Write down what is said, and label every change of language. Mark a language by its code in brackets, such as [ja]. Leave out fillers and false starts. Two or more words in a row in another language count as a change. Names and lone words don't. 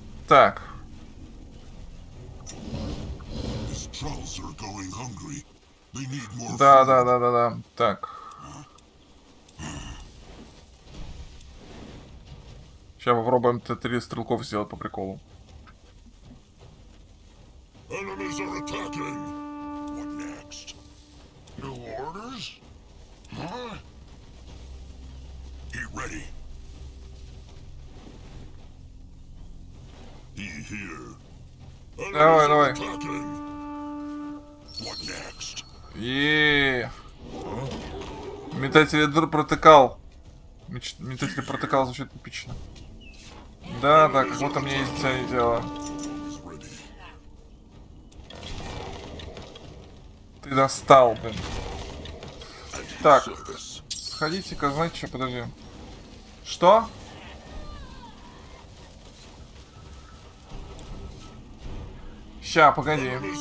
[ru] Так. Да. Так. Сейчас попробуем Т3 стрелков сделать по приколу. [en] Enemies are attacking. What next? New orders? Huh? Get ready. He here. [ru] Давай, давай. [en] What next? [ru] Метатель протыкал. Метатель протыкал звучит эпично. Да, так, вот у меня есть цель дело. Ты достал, блин. Так. Сходите-ка, знаете что, подожди. Что? Ща, погоди.